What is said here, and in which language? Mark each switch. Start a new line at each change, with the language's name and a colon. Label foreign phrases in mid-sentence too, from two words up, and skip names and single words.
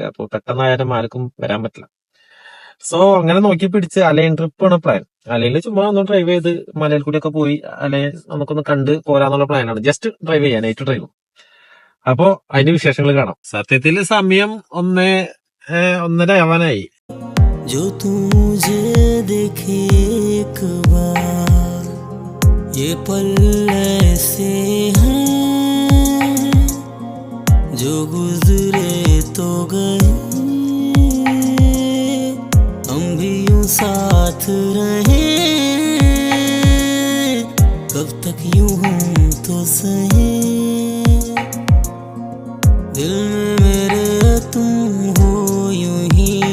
Malayalam: അപ്പൊ പെട്ടെന്നായാലും ആർക്കും വരാൻ പറ്റില്ല. സോ അങ്ങനെ നോക്കി പിടിച്ച് അലൈൻ ട്രിപ്പ് ആണ് പ്ലാൻ. അലയിൽ ചുമ്മാ ഒന്ന് ഡ്രൈവ് ചെയ്ത് മലയിൽ കൂടിയൊക്കെ പോയി അലയെ നമുക്കൊന്ന് കണ്ട് പോരാന്നുള്ള പ്ലാനാണ്.
English: just drive
Malayalam: ചെയ്യാൻ,
English: night drive.
Malayalam: അപ്പോ അതിന്റെ വിശേഷങ്ങൾ കാണാം. സത്യത്തിൽ സമയം 1:30 ആവാനായി.
Hindi: जो तू मुझे देखे एक बार, ये पल ऐसे हैं जो गुजरे तो गए, हम भी यूं साथ रहे, कब तक यूं हम तो सहे, दिल में मेरे तुम हो यूं ही,